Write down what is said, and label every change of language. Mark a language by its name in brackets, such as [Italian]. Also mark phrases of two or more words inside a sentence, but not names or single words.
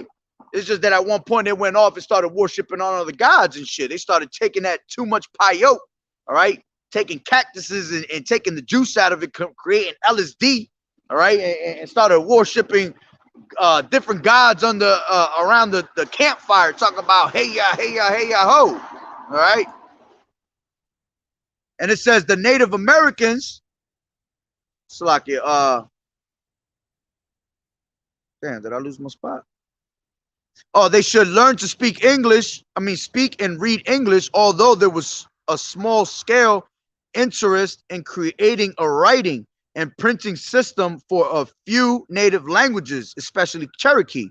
[English] It's just that at one point they went off and started worshiping on other gods and shit. They started taking that too much peyote, all right, taking cactuses and taking the juice out of it, creating LSD, all right, and started worshiping different gods on the around the campfire, talking about hey ya, hey ya, hey ya ho. All right. And it says the Native Americans, Salakia, damn, did I lose my spot? Oh, they should learn to speak English. Speak and read English, although there was a small scale interest in creating a writing and printing system for a few native languages, especially Cherokee.